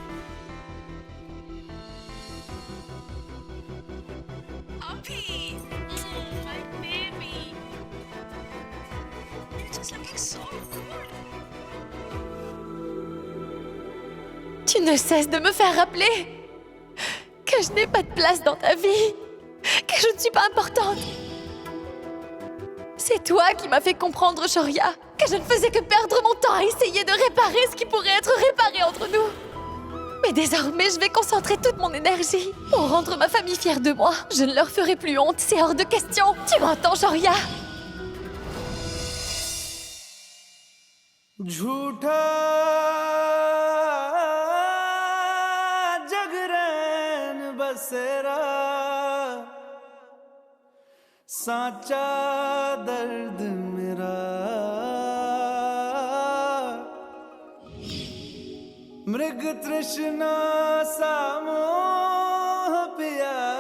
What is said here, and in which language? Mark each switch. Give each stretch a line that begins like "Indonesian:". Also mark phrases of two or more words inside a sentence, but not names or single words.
English: अभी my baby you're just looking so good
French: Tu ne cesses de me faire rappeler que je n'ai pas de place dans ta vie, que je ne suis pas importante. C'est toi qui m'as fait comprendre, Shoria, que je ne faisais que perdre mon temps à essayer de réparer ce qui pourrait être réparé entre nous. Mais désormais, je vais concentrer toute mon énergie pour rendre ma famille fière de moi. Je ne leur ferai plus honte, c'est hors de question. Tu m'entends, Shoria?
Hindi: झूठा जगरैन बसेरा साचा दर्द मेरा मृग तृष्णा सा मोह पिया